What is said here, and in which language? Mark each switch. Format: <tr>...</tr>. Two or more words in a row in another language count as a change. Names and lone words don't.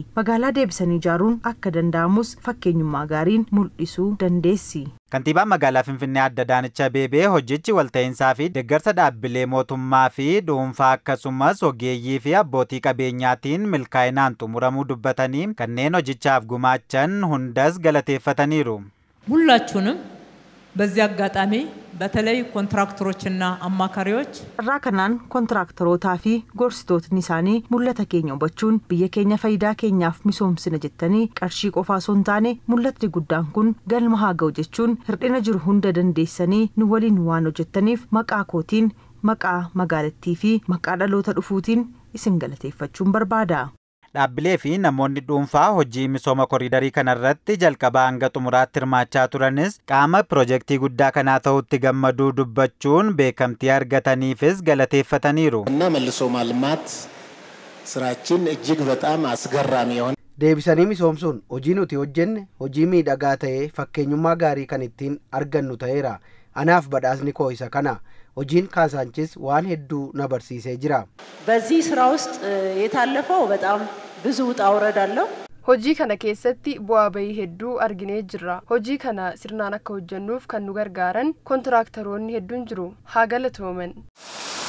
<om>Magaalaa deebisanii ijaaruun akka danda'amus fakkeenyummaa gaariin mul'isuu dandeessi. Kantiibaan magaalaa Finfinnee Aadde Adaanech Abeebee hojichi walta'iinsaa fi deeggarsa dhaabbilee mootummaa fi dhuunfaa akkasumas ogeeyyii fi abbootii qabeenyaatiin milkaa'inaan xumuramuu dubbatanii kanneen hojichaaf gumaachan hundas galateeffataniiru.</om> <am>ሁላችሁንም በዚህ አጋጣሚ በተለይ ኮንትራክተሮችና አማካሪዎች</am> <om>Raakanaan kontiraaktorotaa fi gorsitootni isaanii mul'ata keenya hubachuun biyya keenya faayidaa keenyaaf misoomsina jettanii qarshii qofaa osoo hin taane mul'atni guddaan kun galma haa ga'u jechuun hirdhina jiru hunda dandeessanii nu waliin waan hojjettaniif maqaa kootiin maqaa magaalattii fi maqaa dhaloota dhufuutiin isin galateeffachuun barbaada. Dhaabbilee fi namoonni dhuunfaa hojii misooma koriidarii kanarratti jalqabaa hanga xumuraatti hirmaachaa turanis qaama piroojeektii guddaa kanaa ta'utti gammaduu dubbachuun beekamtii argataniifis galateeffataniiru.</om> <am>እና መልሶ ማልማት ስራችን እጅግ በጣም አስገራሚ የሆነ</am> <om>deebisanii misoomsuun hojii nuti hojjenne hojii miidhagaa ta'ee fakkeenyummaa gaarii kan ittiin argannu ta'eera. Anaaf badhaasni koo isa kana. hojiin Kaaዛanችስ waan hedduu na barsiisee jira.</om> <am>በዚህ ስራ ውስጥ የታለፈው በጣም ብዙ ውጣ ውረድ አለው።</am> <om>hojii kana keessatti bu'aa bahii hedduu arginee jirra. hojii kana sirnaan akka hojjennuuf kan nu gargaaran kontiraaktaroonni hedduun jiru. haa galatooman.</om>